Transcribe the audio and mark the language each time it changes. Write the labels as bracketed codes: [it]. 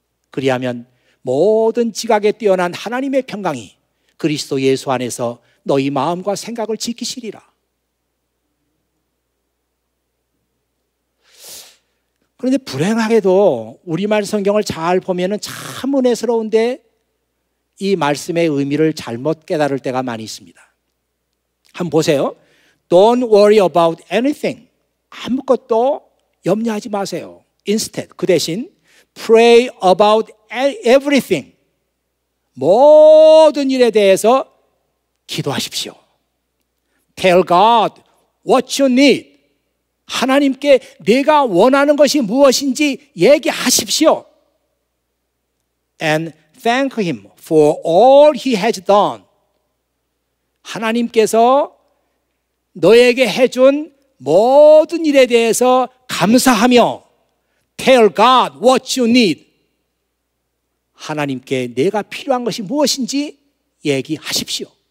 [ko] 그리하면 모든 지각에 뛰어난 하나님의 평강이 그리스도 예수 안에서 너희 마음과 생각을 지키시리라. 그런데 불행하게도 우리말 성경을 잘 보면 참 은혜스러운데 이 말씀의 의미를 잘못 깨달을 때가 많이 있습니다. 한번 보세요. [en] Don't worry about anything. [ko] 아무것도 염려하지 마세요. [en] Instead, [ko] 그 대신 [en] pray about everything. [ko] 모든 일에 대해서 기도하십시오. [en] Tell God what you need. [ko] 하나님께 내가 원하는 것이 무엇인지 얘기하십시오. [en] And thank Him for all He has done. [ko] 하나님께서 너에게 해준 모든 일에 대해서 감사하며 [en] Tell God what you need. [ko] 하나님께 내가 필요한 것이 무엇인지 얘기하십시오.